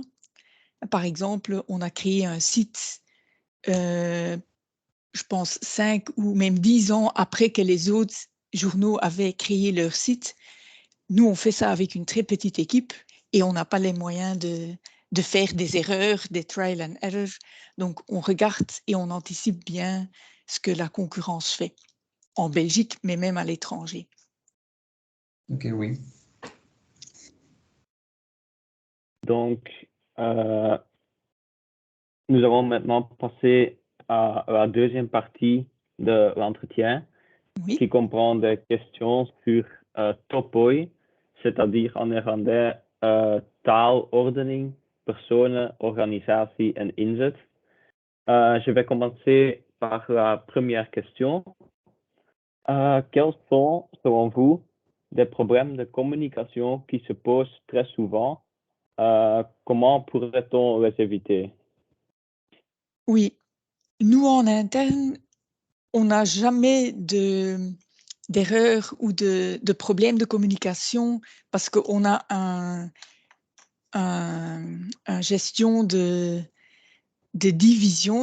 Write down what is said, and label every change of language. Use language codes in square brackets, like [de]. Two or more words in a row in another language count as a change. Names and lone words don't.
[fr] Par exemple, on a créé un site, je pense 5 ou même 10 ans après que les autres journaux avaient créé leur site. Nous, on fait ça avec une très petite équipe et on n'a pas les moyens de faire des erreurs, des [en] trial and error. [fr] Donc, on regarde et on anticipe bien ce que la concurrence fait en Belgique, mais même à l'étranger. OK, oui. Donc, nous allons maintenant passer à la deuxième partie de l'entretien, Oui. qui comprend des questions sur topoi, c'est-à-dire en néerlandais [nl] taal, ordening, personen, organisatie en inzet. [fr] Je vais commencer par la première question. Quels sont, selon vous, des problèmes de communication qui se posent très souvent? Comment pourrait-on les éviter? Oui, nous en interne, on n'a jamais d'erreur ou de problème de communication parce qu'on a un gestion de divisions.